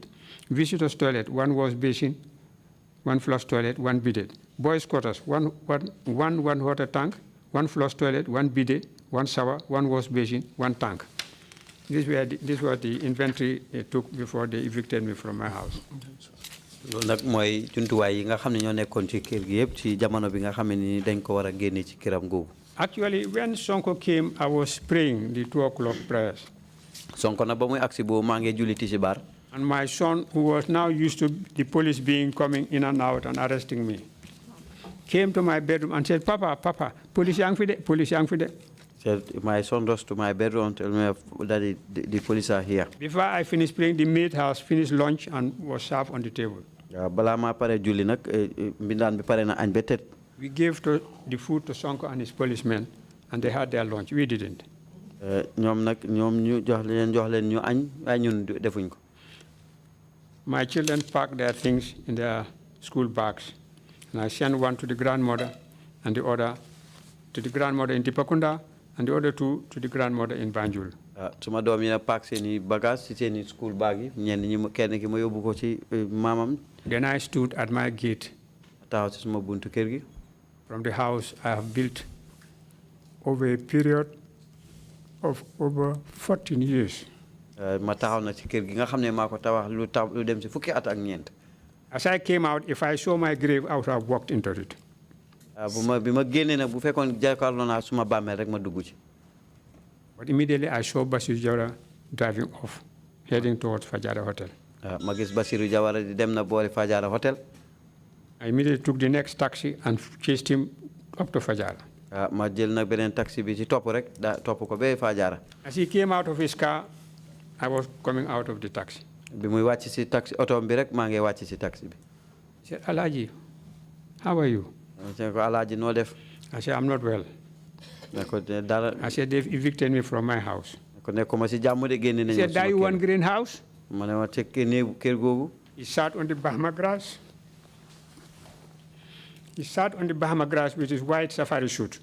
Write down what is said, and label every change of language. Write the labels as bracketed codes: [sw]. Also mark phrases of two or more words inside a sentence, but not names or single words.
[en] Visitors toilet, 1 wash basin, 1 flush toilet, 1 bidet. Boys quarters, 1 water tank, 1 flush toilet, 1 bidet, 1 shower, 1 wash basin, 1 tank. This was the inventory they took before they evicted me from my house. [wo] Loolu nag mooy jumtuwaay yi nga xam ne ñoo nekkoon ci kër gi yëpp ci jamono bi nga xam ne ni dañ ko war a génne ci këram googu. [en] Actually, when Sonko came, I was praying the 2 o'clock prayers. [wo] Sonko nag ba muy agsi boobu maa ngi julli tisbaar. [en] And my son, who was now used to the police coming in and out and arresting me, came to my bedroom and said, Papa, [wo] police yang fide, police yang fide. [en] Said, my son rushed to my bedroom and told me that the police are here. Before I finished praying, the maid has finished lunch and was served on the table. [wo] Balaa maa pare julli nag mbindaan bi pare na añ ba tët. [en] We gave the food to Sonko and his policemen, and they had their lunch. We didn't. [wo] ñoom ñu jox leen ñu añ waaye ñun defuñ ko. [en] My children packed their things in their school bags, and I sent one to the grandmother, and the other to the grandmother in Tipakunda, and the other 2 to the grandmother in Banjul. [wo] Suma doom yi na pack seeni bagage ci seeni [en] school bag [wo] yi ñenn ñi kenn ki ma yóbbu ko ci maamam. [en] Then I stood at my gate. [wo] Taxaw ci suma buntu kër gi. [en] From the house I have built over a period of over 14 years. [wo] Ma taxaw na ci kër gi nga xam ne maa ko tabax lu dem ci fukki at ak ñeent. [en] As I came out, if I saw my grave, I would have walked into it. [wo] bi ma génnee nag bu fekkoon jàkkaarloo naa suma bàmmeel rek ma dugg ci. [en] But immediately I saw Bassirou Jawara driving off, heading towards Fajara Hotel. [wo] Ma gis Bassirou Jawara di dem na boori Fajara Hotel. [en] I immediately took the next taxi and chased him up to Fajara. [wo] Ma jël nag beneen taxi bi ci topp rek topp ko ba Fajara. [en] As he came out of his car, I was coming out of the taxi. [wo] Bi muy wàcc ci taxi oto bi rek maa ngi wàcc ci taxi bi. [en] He said, Alaji, how are you? [wo] Ko Alaaji noo def. [en] I said, I'm not well. I said, they've evicted me from my house. He said, do you want greenhouse? He sat on the Bahama grass. He sat on the Bahama grass with his white safari suit.